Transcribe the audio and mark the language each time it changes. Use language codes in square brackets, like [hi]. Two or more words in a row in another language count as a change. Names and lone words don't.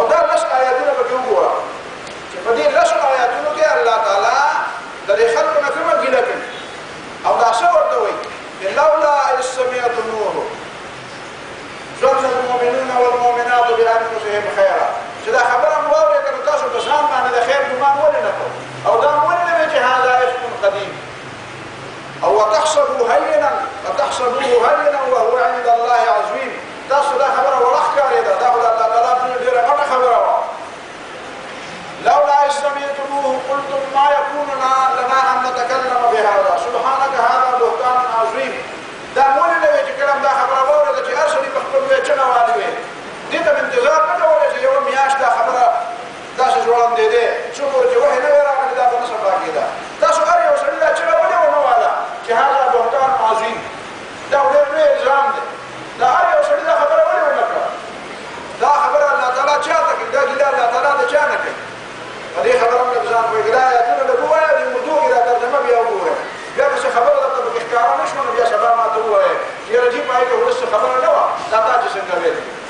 [ps] دا لس آیاتونه پکې وګوره چې په دې لسو آیاتونو کې الله تعالی د دې خلکو نه کومه ګیله کوي او دا څه ورته وایي [ar] لولا إذ سمعتموه ظن المؤمنون والمؤمنات بأنفسهم خيرا [ps] چې دا خبره مو واورېده نو تاسو په ځان باندې د خیر ګمان ولې نه کوئ او دا ولې نه وایي چې [ar] هذا إفك قديم [ps] او [ar] وتحسبوه هينا وهو عند الله عظيم [ps] تاسو دا خبره وړه ښکارېده دا خو د الله تعالی ډېره غټه خبره وه [ar] لولا إذ سمعتموه قلتم ما يكون لنا أن نتكلم بهذا سبحانك هذا بهتان عظيم [ps] دا مولې نه وایي چې کله دا خبره واورېده چې هر سړي په خپل وی چغه والي وی دې ته انتظار نه کولی چې یوه میاشت دا خبره داسې ځوړندېدې څو پورې چې وحې نه وی راغلې دا به نه صفا کېده تاسو هر یو سړي دا چغه ولې ونه واله چې [ar] هذا بهتان عظیم [ps] دا ډېر لوی الزام دی دا هر یو سړي دا خبره ولې ونه کړه دا خبره الله تعالی چا ته کوي دا ګیله الله تعالی د چا نه کوي په دې خبره موږ ځان پوهېږو دا آیاتونه لږ ووایه د اردو کې دا ترجمه بیا وګورئ بیا که څه خبره درته پکې ښکاره نه شوه نو بیا سبا ماته ووایه چې یاره جي په هغې کې وروسته خبره نه وه دا تا چې څنګه ویل